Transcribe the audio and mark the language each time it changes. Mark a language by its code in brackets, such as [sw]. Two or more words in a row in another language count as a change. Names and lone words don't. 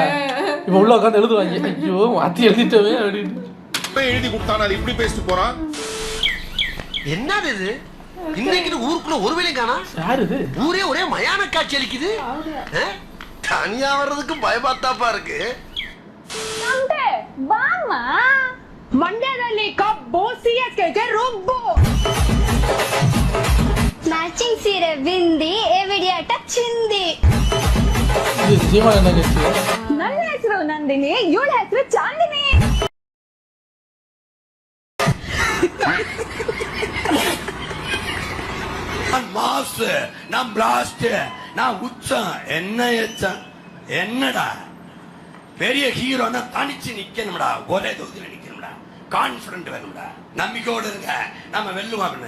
[ta] இப்போ உள்ள உட்காந்து எழுதுவாங்க. ஐயோ மாற்றி எழுதிட்டவே அப்படின்னு எழுதி கொடுத்தானா இப்படி பேசிட்டு போறான். என்னது இது? இன்னைக்கு ஊருக்குள்ள ஒரு வேலையும் காணா. யாரு இது? ஊரே ஒரே மயான காட்சி அளிக்குது. தனியா வர்றதுக்கு பயபாத்தாப்பா இருக்கு. [kn] ಬಾಮಾ ಮಂಡ್ಯದಲ್ಲಿ ಕಬ್ಬು ಸಿಎಸ್ಕೆಗೆ ರುಬ್ಬು ಮ್ಯಾಚಿಂಗ್ ಸೀರೆ ಬಿಂದಿ ಎವಿಡಿಯಾಟ ಚಿಂದಿ. [ta] ஜீவா என்ன கட்சி? [kn] ನನ್ನ ಹೆಸರು ನಂದಿನಿ, ಇವಳ ಹೆಸರು ಚಾಂದಿನಿ. [ta] நான் மாஸ், நான் பிளாஸ்ட், நான் உச்சம். என்ன எச்சம்? என்னடா பெரிய ஹீரோனா தனிச்சு நிக்கணும்டா, ஒரே தொகுதியில் நிக்கணும்டா, கான்பிடன்ட் வேணும்டா, நம்பிக்கையோடு இருங்க நம்ம வெல்லுவாங்க.